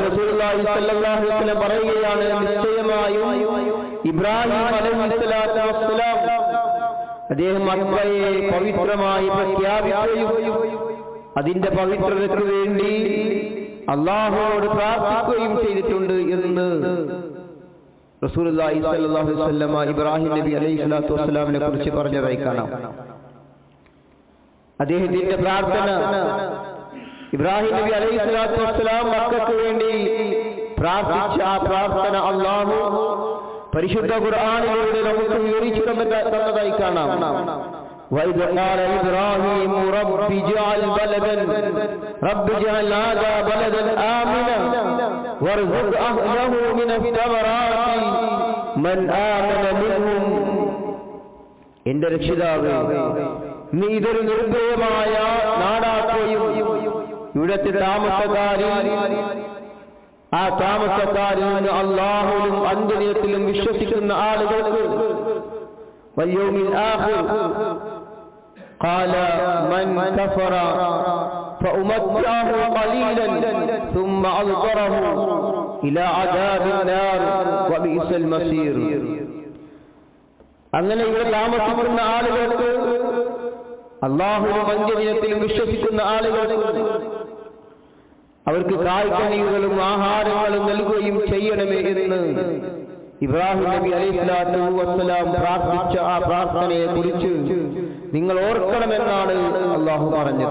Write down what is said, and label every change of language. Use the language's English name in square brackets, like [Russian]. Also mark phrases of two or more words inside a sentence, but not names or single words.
[Arabic] رسول الله صلى الله عليه وسلم [Malayalam] പറയുകയാണ്, നിശ്ചയമായും ഇബ്രാഹിം [Arabic] عليه الصلاة والسلام [Malayalam] അദ്ദേഹം മക്കയെ പവിത്രമായി പ്രഖ്യാപിക്കുകയും അതിന്റെ പവിത്രതയ്ക്ക് വേണ്ടി അല്ലാഹുവോട് പ്രാർത്ഥിക്കുകയും ചെയ്തിട്ടുണ്ട് എന്ന് [Arabic] رسول الله صلى الله عليه وسلم [Malayalam] ഇബ്രാഹിം നബി [Arabic] عليه الصلاة والسلام [Malayalam] കുറിച്ച് പറഞ്ഞതായി കാണാം. അദ്ദേഹത്തിന്റെ പ്രാർത്ഥന, ഇബ്രാഹിം നബി [Arabic] عليه الصلاة والسلام [Malayalam] മക്കയ്ക്ക് വേണ്ടി പ്രാർത്ഥിച്ച ആ പ്രാർത്ഥന അല്ലാഹു പരിശുദ്ധ ഖുർആനിലൂടെ നമുക്ക് വിവരിച്ചു തന്നതായി കാണാം. [Arabic] وَإِذْ قَالَ إِبْرَاهِيمُ رَبِّ اجْعَلْ هَذَا بَلَدًا آمِنًا وَارْزُقْ أَهْلَهُ مِنَ الثَّمَرَاتِ مَنْ آمَنَ مِنْهُمْ. [Malayalam] എന്റെ രക്ഷിതാവേ, നീ ഇതൊരു നിർഭയമായ നാടാക്കുകയും ഇവിടുത്തെ താമസക്കാരിൽ നിന്ന് അല്ലാഹുവിലും അന്ത്യദിനത്തിലും വിശ്വസിക്കുന്ന ആളുകൾക്ക് [Arabic] واليوم الآخر قال من كفر فأمتعه قليلا ثم أضطره إلى عذاب النار وبئس المصير. [Malayalam] അങ്ങനെ ഇവിടെ താമസിക്കുന്ന ആളുകൾക്ക്, അല്ലാഹുവിലും അന്ത്യദിനത്തിലും വിശ്വസിക്കുന്ന ആളുകൾക്ക് അവർക്ക് കായ്ക്കനികളും ആഹാരങ്ങളും നൽകുകയും ചെയ്യണമേ എന്ന് ഇബ്രാഹിം നബി [Arabic] عليه الصلاة والسلام [Malayalam] പ്രാർത്ഥിച്ച ആ പ്രാർത്ഥനയെ കുറിച്ച് നിങ്ങൾ ഓർക്കണമെന്നാണ് അല്ലാഹു പറഞ്ഞത്.